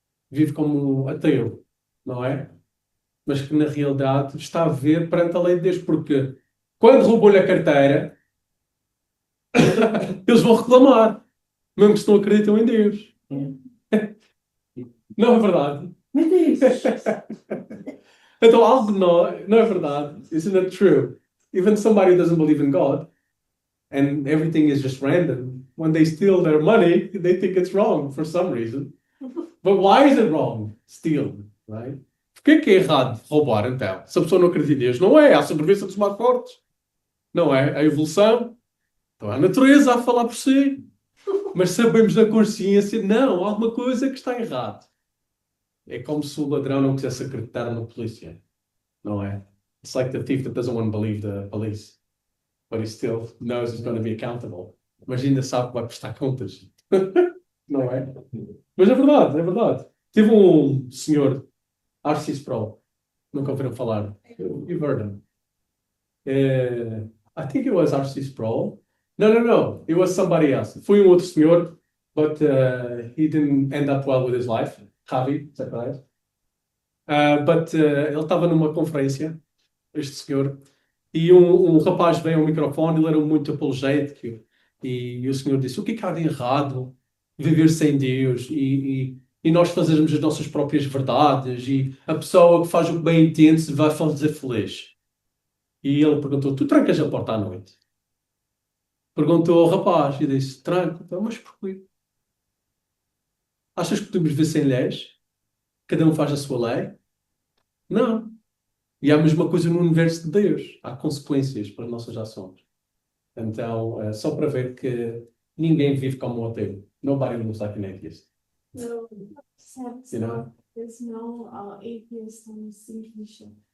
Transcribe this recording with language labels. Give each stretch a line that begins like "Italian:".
Portuguese: Vive como um ateu, não é? Mas que na realidade está a ver perante a lei de Deus, porque quando roubou-lhe a carteira, eles vão reclamar, mesmo que não acreditam em Deus. Não é verdade? Meu Deus! Então algo não é verdade.
English: Isn't it true? Even somebody who doesn't believe in God and everything is just random, when they steal their money, they think it's wrong for some reason. But why is it wrong? Steal, right?
Portuguese: Porquê que é errado roubar, então? Se a pessoa não acredita em Deus, não é. A sobrevivência dos mais fortes. Não é. A evolução. Então a natureza a falar por si. Mas sabemos na consciência, não, há alguma coisa que está errado. É como se o ladrão não quisesse acreditar na polícia. Não é?
English: It's like the thief that doesn't want to believe the police. But he still knows he's going to be accountable.
Portuguese: Mas ainda sabe que vai prestar contas. Não é? Mas é verdade, é verdade. Tive um senhor, R.C. Sproul, nunca ouviram falar. You've heard him.
English: I think it was R.C. Sproul. No. It was somebody else.
Portuguese: Foi um outro senhor, but he didn't end up well with his life.
English: Javi, is that right?
Portuguese: Ele estava numa conferência, este senhor, e um rapaz veio ao microfone, ele era muito apologético, e o senhor disse: o que há de errado viver sem Deus e nós fazermos as nossas próprias verdades, e a pessoa que faz o que bem entende se vai fazer feliz? E ele perguntou: tu trancas a porta à noite? Perguntou ao rapaz e disse: tranco. Então, mas porquê? Achas que podemos viver sem leis? Cada um faz a sua lei? Não. E há a mesma coisa no universo de Deus. Há consequências para as nossas ações. Então, só para ver que ninguém vive como um ateu.
English: Nobody lives like an atheist.
Portuguese: No, certo.
English: You know? There's no atheist on the signature.